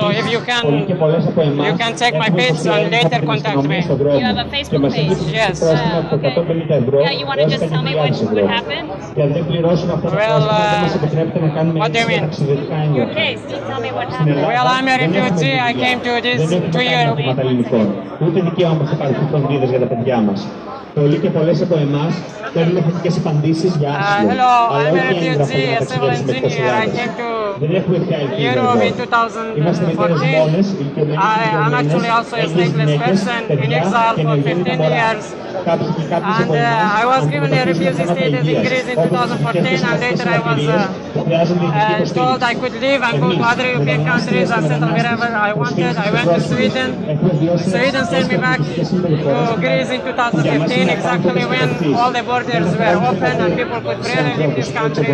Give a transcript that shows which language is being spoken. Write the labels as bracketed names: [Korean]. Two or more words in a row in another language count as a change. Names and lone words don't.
[English] If you can check my page and later contact me. You have a Facebook page? Yes. Okay. Yeah, you want to just tell me what happened? Well, what do you mean? Your case, just tell me what happened. Well, I'm a refugee. I came to this 2 years. [Greek] Ούτε δικαίωμα σε παρελθόν για τα παιδιά μας. Πολλοί και πολλές από εμάς παίρνουν θετικές απαντήσεις για άσυλο. [English] Hello, [Greek] Αλλά [English] I'm a [Greek] όχι έγγραφο [English] refugee, [Greek] για [English] a [Greek] να [English] civil [Greek] ταξιδέψουμε εκτός [English] engineer. I [Greek] Ελλάδας. [English] came to [Greek] Δεν έχουμε πια ελπίδα [English] Europe in [Greek] εδώ. Είμαστε μητέρες [English] 2014. [Greek] μόνες, ηλικιωμένες [English] I'm actually also a [Greek] έγνοιες [English] stateless [Greek] γυναίκες, [English] person in [Greek] παιδιά [English] exile [Greek] και [English] for [Greek] νεογέννητα [English] 15 [Greek] μωρά. [English] years. And I was given a refugee status in Greece in 2014, and later I was told I could leave and go to other European countries and settle wherever I wanted. I went to Sweden. Sweden sent me back to Greece in 2015, exactly when all the borders were open and people could freely leave this country.